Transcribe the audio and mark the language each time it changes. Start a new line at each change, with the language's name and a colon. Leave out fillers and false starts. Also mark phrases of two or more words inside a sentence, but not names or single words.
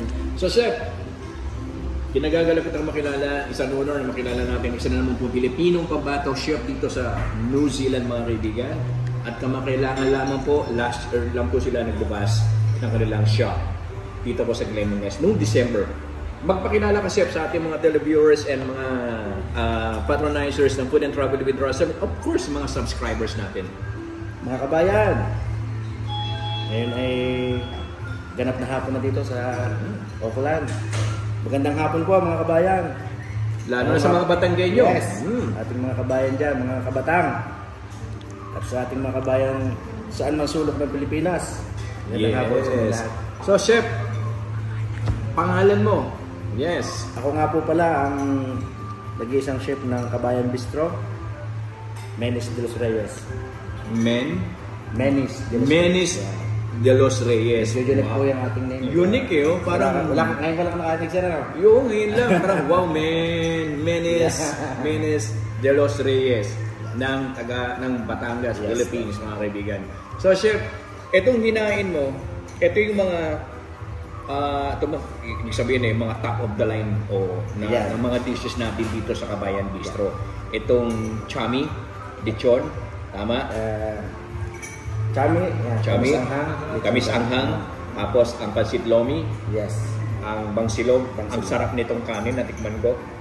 Filipino: So, Chef, kinagagalak kitang makilala, isang honor na makilala natin, isa na naman po Pilipinong pabataw chef dito sa New Zealand, mga kaibigan. At kamakailangan lamang po, last year lang po sila nagbabas ng kanilang shop dito po sa Glen Ines noong December. Magpakilala ka, Chef, sa ating mga televiewers and mga patronizers ng Food and Travel with Russell.
English: Of course,
Filipino: mga subscribers natin. Mga kabayan, ngayon ay ganap na hapon na dito sa Auckland. Magandang hapon po mga kabayan. Lalo na sa mga Batanggenyo. Yes, ating mga kabayan dyan, mga kabatang. At sa ating mga kabayan saan mang sulok ng Pilipinas. Magandang hapon sa inyo lahat. So, Chef, pangalan mo? Yes. Ako nga po pala ang nag-iisang chef ng Kabayan Bistro, Menis de los Reyes. Menis de los Reyes. Unique po yung ating name. Unique eh, oh. Parang ngayon ka lang nakatinig siya na. Yung ngayon lang, parang wow, Menis de los Reyes ng Batangas, Yes, Philippines, mga kaibigan. So, Chef, itong hinain mo, ito yung mga ibig sabihin mga
English: top of the line
Filipino: ng mga dishes natin dito sa Kabayan Bistro. Itong chami, lechon, tama? Chami, kamis anghang, tapos ang pansit lomi, yes, ang bangsilog, ang sarap nitong kanin, natikman ko.